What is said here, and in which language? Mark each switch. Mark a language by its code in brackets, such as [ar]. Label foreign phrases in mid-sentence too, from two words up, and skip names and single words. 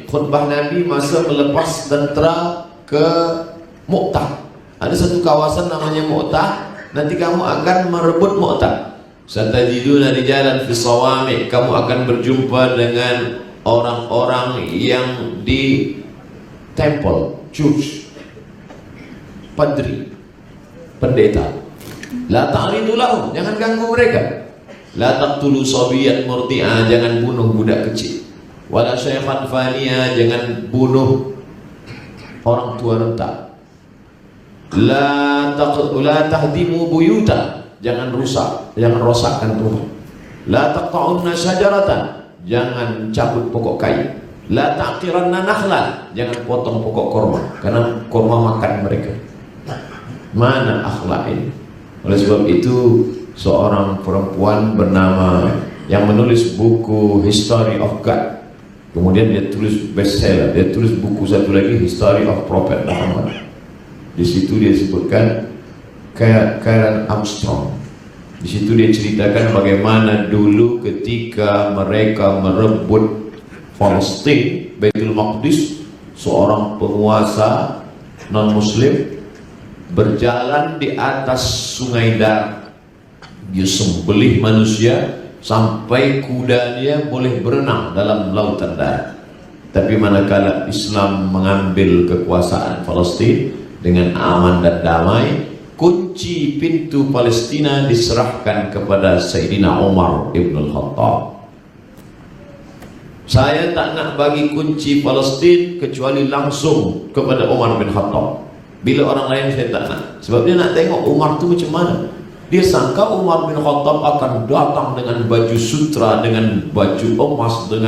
[ms] Khutbah Nabi masa melepas tentera ke Mu'tah. Ada satu kawasan namanya Mu'tah. Nanti kamu akan merebut Mu'tah. [ar] ستجدون رجالا في الصوامع. [ms] Kamu akan berjumpa dengan orang-orang yang di [en] temple, church, [ms] padri, pendeta. [ar] لا تعرضوا لهم, [ms] jangan ganggu mereka. [ar] لا تقتلوا صبيا مرضعا, [ms] jangan bunuh budak kecil. [ar] ولا شيخا فانيا, [ms] jangan bunuh orang tua renta. [ar] لا تهدموا بيوتا, [ms] jangan rusak, jangan rosakkan rumah. [ar] لا تقطعن شجرة, [ms] jangan cabut pokok kayu. [ar] لا تعقرن نخلا, [ms] jangan potong pokok korma, karena korma makan mereka. Mana akhlak ini? Oleh sebab itu, seorang perempuan bernama yang menulis buku History of God, kemudian dia tulis bestseller, dia tulis buku satu lagi History of Prophet Muhammad. Di situ dia sebutkan Karen Armstrong. Di situ dia ceritakan bagaimana dulu ketika mereka merebut Palestina, Baitul Maqdis, seorang penguasa non-muslim berjalan di atas sungai Dar. Dia sembelih manusia sampai kudanya boleh berenang dalam lautan Dar. Tapi manakala Islam mengambil kekuasaan Palestina dengan aman dan damai, kunci pintu Palestina diserahkan kepada Sayyidina Umar ibn al-Khattab. Saya tak nak bagi kunci Palestina kecuali langsung kepada Umar bin Khattab. Bila orang lain saya tak nak. Sebab dia nak tengok Umar tu macam mana. Dia sangka Umar bin Khattab akan datang dengan baju sutra, dengan baju emas, dengan...